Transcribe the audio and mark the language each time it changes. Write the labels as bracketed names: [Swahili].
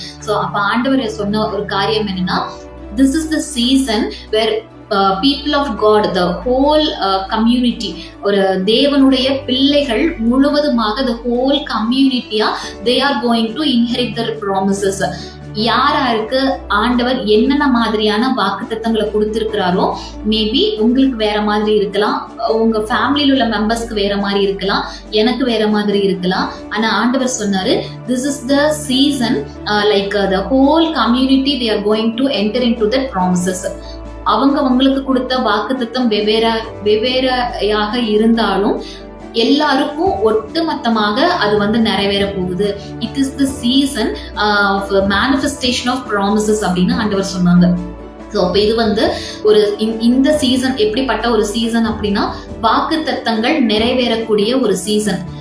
[English] so [Tamil] அப்ப ஆண்டவர் சொன்ன ஒரு காரியம் என்னன்னா, [English] this is the season where people of God, the whole community, [Tamil] ஒரு தேவனுடைய பிள்ளைகள் முழுவதுமாக [English] the whole community-ஆ they are going to inherit the promises. [Tamil] யாருக்கு ஆண்டவர் என்னென்ன மாதிரியான வாக்குத்தத்தங்களை கொடுத்திருக்கிறாரோ, மேபி உங்களுக்கு வேற மாதிரி இருக்கலாம், உங்க ஃபேமிலியில் உள்ள மெம்பர்ஸ்க்கு வேற மாதிரி இருக்கலாம், எனக்கு வேற மாதிரி இருக்கலாம். ஆனா ஆண்டவர் சொன்னாரு, [English] this is the season, like the whole community they are going to enter into the promises. [Tamil] அவங்களுக்கு கொடுத்த வாக்குத்தத்தம் வெவ்வேறையாக இருந்தாலும் எல்லாருக்கும் ஒட்டுமொத்தமாக அது வந்து நிறைவேற போகுது. [English] it is the season of manifestation of promises [Tamil] அப்படின்னு ஆண்டவர் சொன்னாங்க. ஸோ அப்போ இது வந்து ஒரு இந்த சீசன் எப்படிப்பட்ட ஒரு சீசன் அப்படின்னா, வாக்குத்தத்தங்கள் நிறைவேறக்கூடிய ஒரு சீசன்.